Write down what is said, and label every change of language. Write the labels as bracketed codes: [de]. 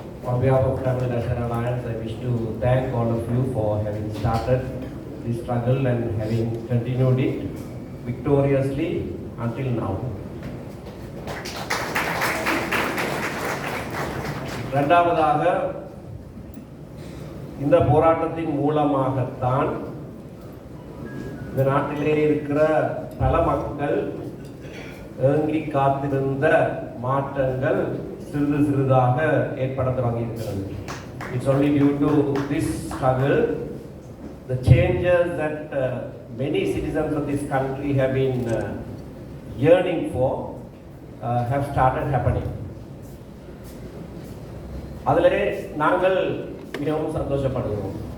[en] On behalf of Tamil National Alliance, I wish to thank all of you for having started this struggle and having continued it victoriously until now. [ta] இரண்டாவதாக, இந்த போராட்டத்தின் மூலமாகத்தான் இந்த நாட்டிலே இருக்கிற பல மக்கள் ஏங்கி காத்திருந்த மாற்றங்கள் சிறிது சிறிதாக ஏற்பட தொடங்கியிருக்கிறது. [en] It's only due to this struggle the changes that many citizens of this country have been yearning for have started happening. [ta] அதிலே நாங்கள் மிகவும் சந்தோஷப்படுகிறோம்.